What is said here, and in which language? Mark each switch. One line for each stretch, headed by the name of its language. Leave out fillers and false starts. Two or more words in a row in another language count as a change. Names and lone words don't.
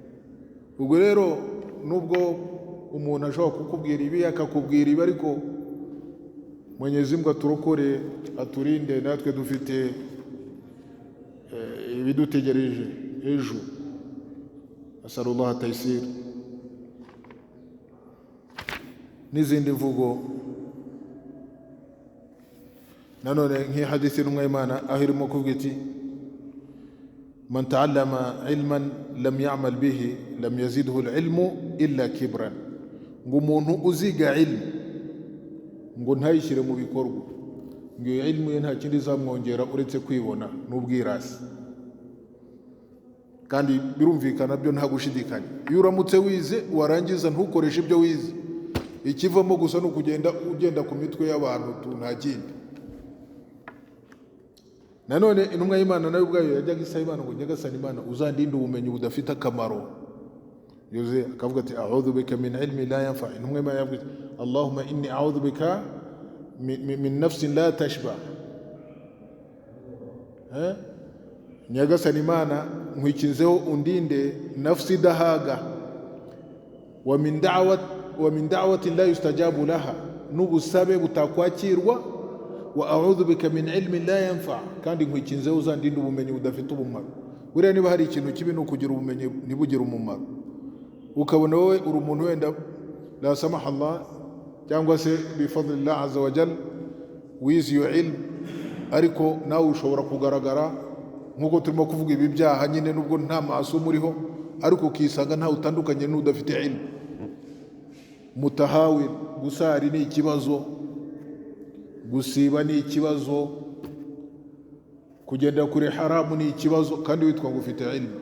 Kinyarwanda: Ubwo rero nubwo umuntu ashobora kukubwira ibi akakubwira ibi, ariko Mwenyezi Mungu aturokore aturinde, natwe dufite ibidutegereje ejo.
Arabic: عسى الله تيسير.
Kinyarwanda: N'izindi mvugo nanone nk'ihadithi n'umwe Imana aho irimo kuvuga iti
Arabic: من تعلم علما لم يعمل به لم يزده العلم إلا كبرا,
Kinyarwanda: ngo umuntu uziga ilmu ngo ntayishyire mu bikorwa, ngo iyo ilmu ye nta kindi izamwongera uretse kwibona n'ubwirasi. Kandi birumvikana byo nta gushidikanya, iyo uramutse wize warangiza ntukoreshe ibyo wize, ikivamo gusa no kugenda ugenda ku mitwe y'abantu nta kindi. Nanone intumwa y'Imana nayo ubwayo yajyaga isaba Imana ngo nyagasani Imana uzandinde ubumenyi budafite akamaro. Yoze akavuga ati
Arabic: أعوذ بك من علم لا ينفع.
Kinyarwanda: Intumwa y'Imana yavuga
Arabic: اللهم إني أعوذ بك من نفس لا تشبع.
Kinyarwanda: Nyagasani Imana nkwikinzeho undinde nafsi dahaga,
Arabic: ومن دعوة لا يستجاب لها,
Kinyarwanda: n'ubusabe butakwakirwa,
Arabic: وأعوذ بك من علم لا ينفع,
Kinyarwanda: kandi nkwikinzeho uzandinde ubumenyi budafite umumaro. Buriya niba hari ikintu kibi no kugira ubumenyi ntibugire umumaro, ukabona wowe uri umuntu wenda
Arabic: لا سمح الله
Kinyarwanda: cyangwa se
Arabic: بفضل الله عز وجل
Kinyarwanda: wize iyo ilmu, ariko nawe ushobora kugaragara nkuko turimo kuvuga ibi byaha nyine, nubwo nta maasumu uriho, ariko ukisanga nta utandukanye n'udafite ilmu. Mutahawil, gusari ni ikibazo, gusiba ni ikibazo, kugenda kure haramu ni ikibazo, kandi witwa ngo ufite ilmu.